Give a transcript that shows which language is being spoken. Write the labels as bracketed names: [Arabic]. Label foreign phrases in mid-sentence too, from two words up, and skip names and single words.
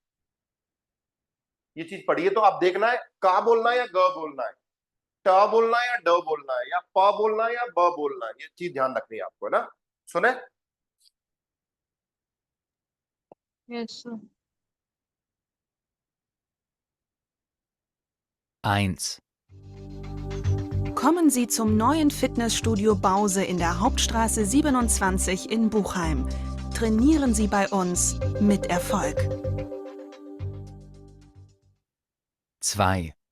[Hindi] ये चीज पढ़िए तो आप देखना है का बोलना है या ग बोलना है, ट बोलना है या ड बोलना है, या प बोलना है या ब बोलना है, ये चीज ध्यान रखनी है आपको, है ना। सुने, [English] yes sir. [German] 1. Kommen Sie zum neuen Fitnessstudio Bause in der Hauptstraße 27 in Buchheim. Trainieren Sie bei uns mit Erfolg. 2.